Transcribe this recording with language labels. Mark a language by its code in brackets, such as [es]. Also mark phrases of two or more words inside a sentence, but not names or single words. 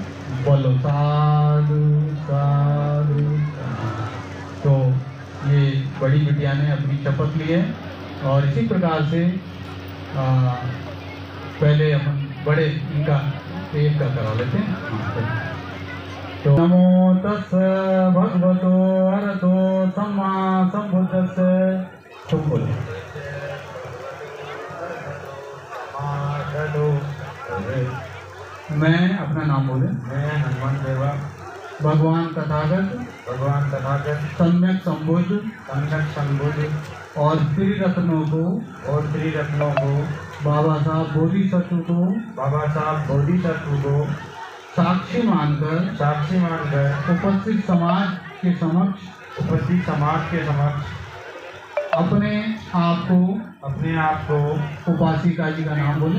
[hi] बोलो साधु साधु साधु। तो ये बड़ी बिटिया ने अपनी शपथ ली है और इसी प्रकार से पहले अपन बड़े इनका एक का करा लेते हैं। [pi] तो नमो तस् भगवतो अरहतो सम्मा सम्बुद्धस्स। [hi] तुम बोलो। मैं अपना नाम बोले। मैं हनुमान देवा भगवान तथागत सम्यक संबुद्ध और त्रिरत्नों को बाबा साहब बोधिसत्व को साक्षी मानकर उपस्थित समाज के समक्ष अपने आप को उपासिका जी का नाम बोले।